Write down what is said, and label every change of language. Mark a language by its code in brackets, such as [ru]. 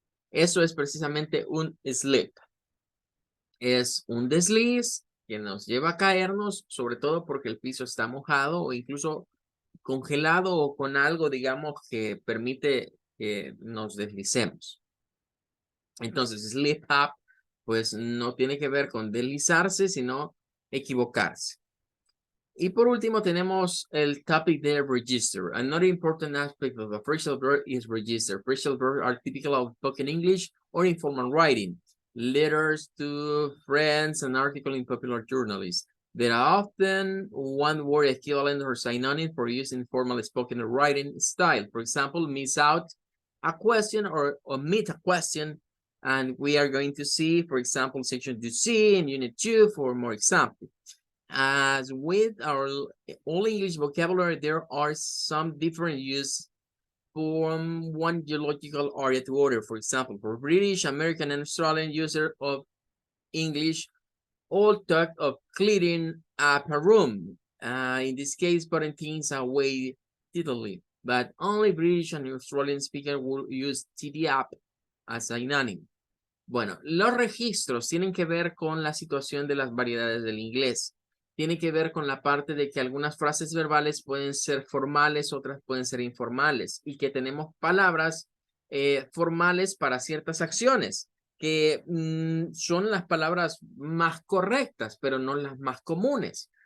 [es] Eso es precisamente un slip. Es un desliz que nos lleva a caernos, sobre todo porque el piso está mojado o incluso congelado o con algo, digamos, que permite que nos deslicemos. Entonces, slip up, pues no tiene que ver con deslizarse, sino equivocarse. Y por último tenemos el topic de register. [en] Another important aspect of the phrasal verb is register. Phrasal verbs are typical of spoken English or informal writing. Letters to friends, an article in popular journalists. There are often one word equivalent or synonym for use in formal spoken writing style. For example, miss out a question or omit a question. And we are going to see, for example, section 2C in unit 2 for more examples. As with our all English vocabulary, there are some different use from one geological area to other. For example, for British, American, and Australian user of English, all talk of clearing up a room. In this case, putting things away tidily. But only British and Australian speaker will use tidy up as a synonym. [es] Bueno, los registros tienen que ver con la situación de las variedades del inglés. Tiene que ver con la parte de que algunas frases verbales pueden ser formales, otras pueden ser informales, y que tenemos palabras formales para ciertas acciones, que son las palabras más correctas, pero no las más comunes.